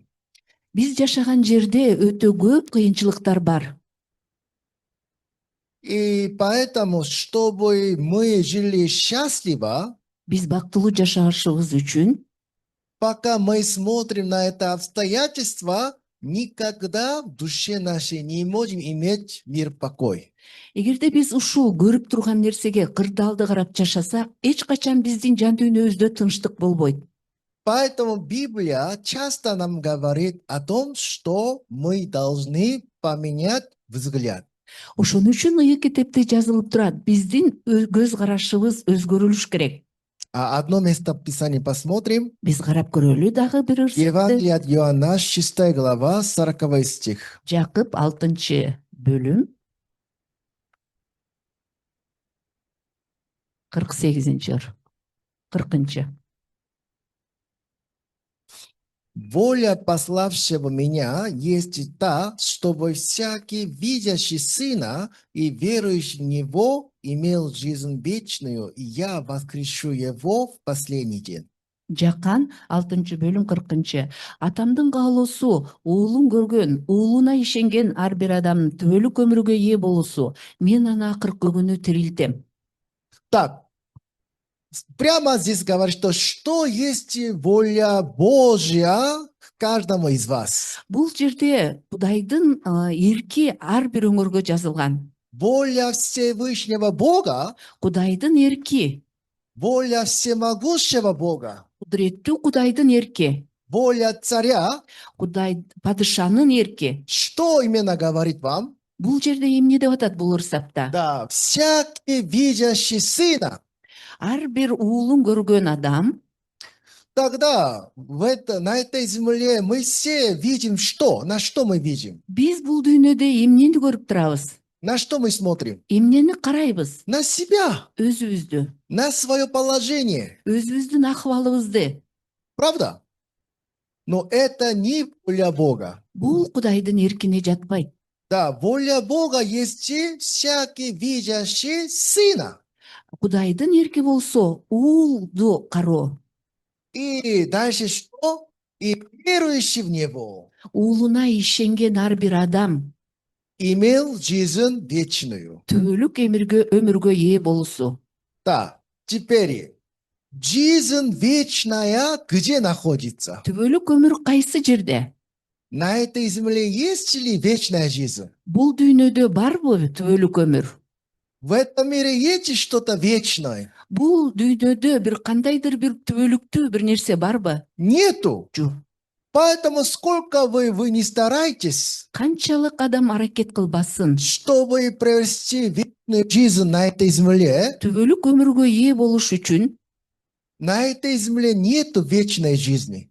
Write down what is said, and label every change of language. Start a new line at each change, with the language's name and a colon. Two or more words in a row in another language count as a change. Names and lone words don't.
Kyrgyz: Биз жашаган жерде өтө көп кыйынчылыктар бар.
Russian: И поэтому, чтобы мы жили счастливо,
Kyrgyz: Биз бактылуу жашашыбыз үчүн
Russian: пока мы смотрим на это обстоятельство, никогда в душе нашей не можем иметь мир, покой.
Kyrgyz: эгерде биз ушул көрүп турган нерсеге кырдаалды карап жашасак, эч качан биздин жан дүйнөбүздө тынчтык болбойт.
Russian: Поэтому Библия часто нам говорит о том, что мы должны поменять взгляд.
Kyrgyz: Ошон үчүн ыйык китепте жазылып турат: биздин көз карашыбыз өзгөрүлүш керек.
Russian: А одно место Писания посмотрим.
Kyrgyz: Биз карап көрөлү дагы бир ырсыкты.
Russian: Евангелие от Иоанна, 6 глава, 40 стих.
Kyrgyz: Жакып 6-бөлүм 48-ор 40.
Russian: Воля пославшего меня есть та, чтобы всякий, видящий Сына и верующий в Него, имел жизнь вечную, и я воскрешу его в последний день.
Kyrgyz: Жакан 6-бөлүм 40. Атамдын каалоосу уулун көргөн, уулуна ишенген ар бир адамдын түбөлүк өмүргө ээ болуусу. Мен аны акыркы күнү тирилтем.
Russian: Так, прямо здесь говорит, что есть воля Божья к каждому из вас.
Kyrgyz: Бул жерде Кудайдын эрки ар бир өңөргө жазылган.
Russian: Воля Всевышнего Бога,
Kyrgyz: Кудайдын эрки,
Russian: воля всемогущего Бога,
Kyrgyz: кудуреттүү Кудайдын эрки,
Russian: воля царя.
Kyrgyz: Кудай падышанын эрки.
Russian: Что именно говорит вам?
Kyrgyz: Бул жерде эмне деп атат бул ырсапта?
Russian: Да, всякий, видящий Сына.
Kyrgyz: Ар бир уулун көргөн адам.
Russian: Тогда на этой земле мы все видим что? На что мы видим?
Kyrgyz: Биз бул дүйнөдө эмнени көрүп турабыз?
Russian: На что мы смотрим?
Kyrgyz: эмнени карайбыз?
Russian: На себя,
Kyrgyz: Өзүбүздү,
Russian: на свое положение.
Kyrgyz: өзүбүздүн акыбалыбызды.
Russian: Правда? Но это не воля Бога.
Kyrgyz: Бул Кудайдын эркине жатпайт.
Russian: Да, воля Бога есть всякий видящий Сына.
Kyrgyz: Кудайдын эрки болсо уулду кароо,
Russian: И дальше что? И верующий в Него
Kyrgyz: уулуна ишенген ар бир адам
Russian: имел жизнь вечную.
Kyrgyz: түбөлүк өмүргө ээ болусу.
Russian: Да, теперь жизнь вечная где находится?
Kyrgyz: Түбөлүк өмүр кайсы жерде?
Russian: На этой земле есть ли вечная жизнь?
Kyrgyz: Бул дүйнөдө барбы түбөлүк өмүр?
Russian: В этом мире есть что-то вечное?
Kyrgyz: Бул дүйнөдө бир кандайдыр бир түбөлүктүү бир нерсе барбы?
Russian: Нету.
Kyrgyz: Жок.
Russian: Поэтому сколько вы не старайтесь,
Kyrgyz: Канчалык адам аракет кылбасын,
Russian: чтобы провести вечную жизнь на этой земле,
Kyrgyz: түбөлүк өмүргө ээ болуш үчүн
Russian: на этой земле нету вечной жизни.